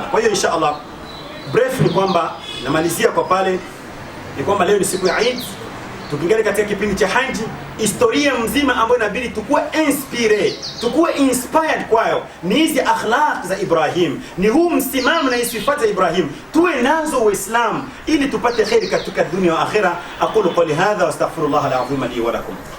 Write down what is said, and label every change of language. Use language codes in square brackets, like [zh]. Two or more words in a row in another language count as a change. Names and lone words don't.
[sw] Kwa hiyo [ar] إن شاء الله, [sw] brief ni kwamba namalizia kwa pale, ni kwamba leo ni siku ya Eid. Tukiingia katika kipindi cha haji, historia mzima ambayo inabidi tukue inspired kwayo ni hizi akhlaq za Ibrahim, ni huu msimamo na sifati za Ibrahim, tuwe nazo Uislamu ili tupate khairi katika dunia na akhira. [ar] أقول قولي هذا وأستغفر الله العظيم لي ولكم.